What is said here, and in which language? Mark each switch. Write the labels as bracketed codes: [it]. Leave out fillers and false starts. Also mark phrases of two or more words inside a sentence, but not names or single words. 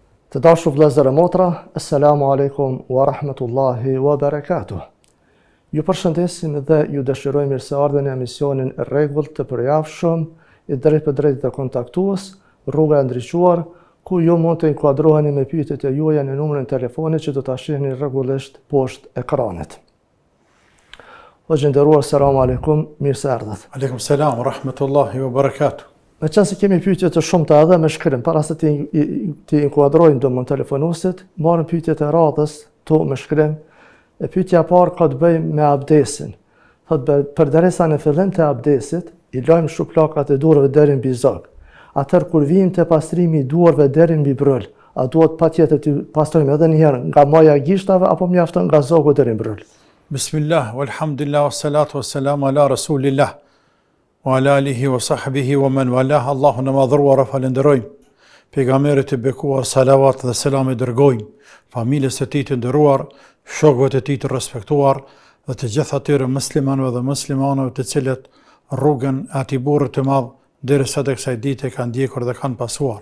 [sq] Të dashur vëllezër e motra, [ar] السلام عليكم ورحمة الله وبركاته. [sq] Ju përshëndesim dhe ju dëshirojmë mirëseardhjen në emisionin Rregullt të përjavshëm i drejt për drejt të kontaktues, rruga e ndriçuar, ku ju mund të inkuadroheni me pyetjet e juaja në numrin e telefonit që do ta shihni rregullisht poshtë ekranit. O nderuar, [ar] سلام عليكم, [sq] mirëseardhjet. [ar] وعليكم السلام ورحمة الله وبركاته. [sq] Me qenë se kemi pyetje të shumta edhe me shkrim, para se të inkuadrojmë domon telefonuesit, marrim pyetjet e radhës to me shkrim. E pyetja e parë ka të bëjë me abdesin. Thotë përderisa në fillim të abdesit, i lajmë shuplakat e durave deri mbi zog. Atëherë kur vijmë te pastrimi i duarve deri mbi bryl, a duhet patjetër të pastrojmë edhe një herë nga maja e gishtave apo mjafton nga zogu deri në bryl? [ar] بسم الله والحمد لله والصلاة والسلام على رسول الله وعلى آله وصحبه ومن والاه. [sq] Allahun e madhruar e falenderojmë, pejgamberit e bekuar salavat dhe selam e dërgojmë, familjes së tij të nderuar, shokëve të tij të respektuar dhe të gjithë atyre muslimanëve dhe muslimanëve të cilët rrugën e atij burri të madh derisa tek kësaj dite kanë ndjekur dhe kanë pasuar.